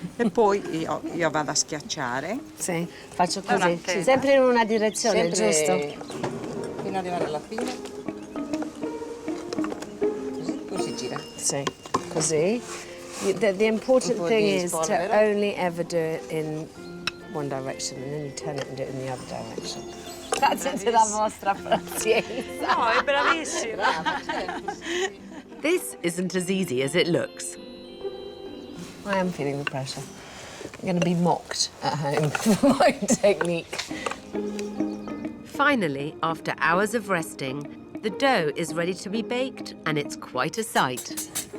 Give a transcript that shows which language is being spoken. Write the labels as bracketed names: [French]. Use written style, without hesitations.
[Italian] E poi io vado a schiacciare. Sì, faccio così. Allora, sì. Sempre in una direzione, Sempre giusto? fino ad arrivare alla fine. Così, poi si gira. Sì, così. [English] The important thing is to only ever do it in one direction and then you turn it and do it in the other direction. [Italian] Grazie della vostra pazienza. No, è bravissima. [English] This isn't as easy as it looks. I am feeling the pressure. I'm going to be mocked at home for my technique. Finally, after hours of resting, the dough is ready to be baked and it's quite a sight.